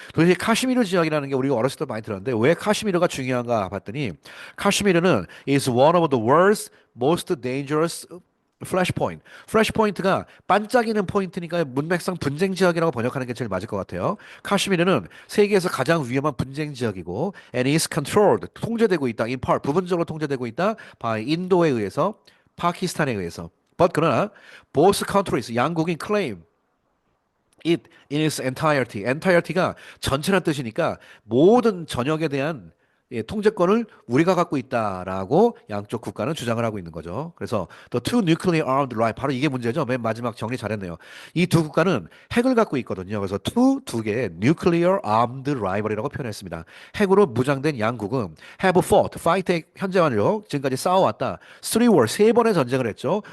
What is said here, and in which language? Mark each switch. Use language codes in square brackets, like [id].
[ko] 도대체 카슈미르 지역이라는 게 우리가 어렸을 때 많이 들었는데 왜 카슈미르가 중요한가 봤더니 카슈미르는 [en] is one of the world's most dangerous [ko] 플래시 포인트. 플래시 포인트가 반짝이는 포인트니까 문맥상 분쟁 지역이라고 번역하는 게 제일 맞을 것 같아요. 카슈미르는 세계에서 가장 위험한 분쟁 지역이고 [en] and is controlled [ko] 통제되고 있다. in part 부분적으로 통제되고 있다. by 인도에 의해서 파키스탄에 의해서. [en] but [ko] 그러나 [en] both countries [ko] 양국인 [en] claim it in its entirety. [ko] entirety가 전체란 뜻이니까 모든 전역에 대한 통제권을 우리가 갖고 있다라고 양쪽 국가는 주장을 하고 있는 거죠. 그래서 [en] the two nuclear armed rival [ko] 바로 이게 문제죠. 맨 마지막 정리 잘했네요. 이 두 국가는 핵을 갖고 있거든요. 그래서 두 개의 nuclear armed rival이라고 표현했습니다. 핵으로 무장된 양국은 [en] have fought, [ko] fight 현재 완료 지금까지 싸워왔다. three war 세 번의 전쟁을 했죠.